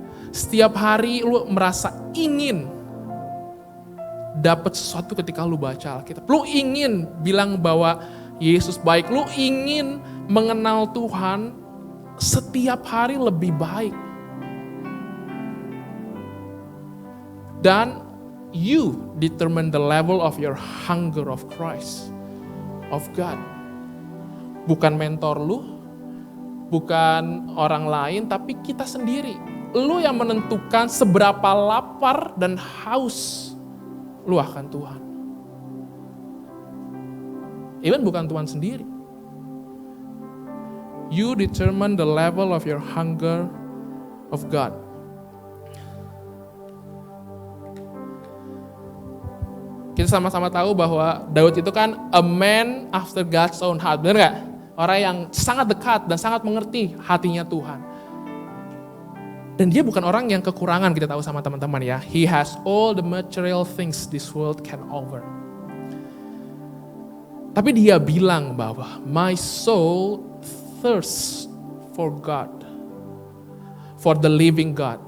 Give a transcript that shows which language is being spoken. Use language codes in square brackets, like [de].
[id] Setiap hari lu merasa ingin dapat sesuatu ketika lu baca Alkitab. Lu ingin bilang bahwa Yesus baik. Lu ingin mengenal Tuhan setiap hari lebih baik. [en] Dan you determine the level of your hunger of Christ, of God. [id] Bukan mentor lu, bukan orang lain, tapi kita sendiri. Lu yang menentukan seberapa lapar dan haus lu akan Tuhan. Even bukan Tuhan sendiri. [en] You determine the level of your hunger of God. [id] Kita sama-sama tahu bahwa Daud itu kan [en] a man after God's own heart, [id] benar gak? Orang yang sangat dekat dan sangat mengerti hatinya Tuhan. Dan dia bukan orang yang kekurangan, kita tahu sama teman-teman ya. [en] He has all the material things this world can offer. [id] Tapi dia bilang bahwa [en] my soul thirsts for God, for the living God.